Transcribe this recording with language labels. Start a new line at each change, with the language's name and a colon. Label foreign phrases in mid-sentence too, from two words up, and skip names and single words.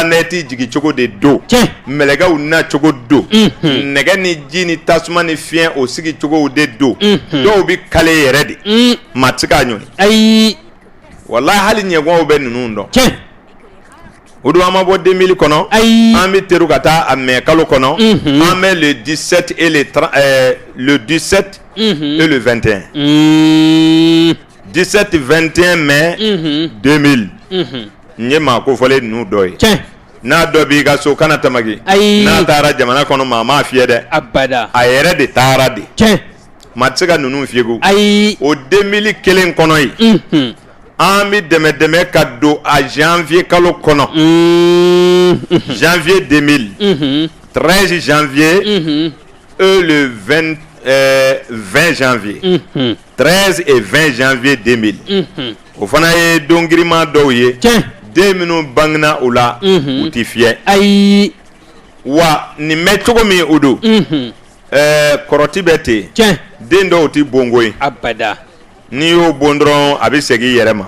Bambara: planète jigi cogo de don mɛlɛkɛw na cogo don nɛgɛ ni ji ni tasuma ni fiɲɛ o sigi cogow de don dɔw bɛ kale yɛrɛ de maa tɛ se k'a ɲɔni ayi walahi hali ɲɛgɔnw bɛ ninnu dɔn o don an ma bɔ 2000 kɔnɔ an bɛ teru ka taa a mɛ kalo kɔnɔ an bɛ
French: le 17 et le 17 et le 21
Bambara: 17 21 mai 2000 n ye maa kofɔlen ninnu dɔ ye n'a dɔ b'i ka so kana tamaki n'a taara jamana kɔnɔ maa m'a fiyɛ dɛ abada a yɛrɛ de taara de maa tɛ se ka ninnu fiyɛ ko o 2001 kɔnɔ ye an bɛ dɛmɛ ka don a janvier kalo kɔnɔ
French: janvier 2000 13 janvier et le 20 janvier 13 et 20 janvier 2000
Bambara: o fana ye don giriman dɔw ye den minnu bangena o la u tɛ fiyɛ wa nin bɛ cogo min o don kɔrɔti bɛ ten den dɔw tɛ bongo ye abada n'i y'o bon dɔrɔn a bɛ segin i yɛrɛ ma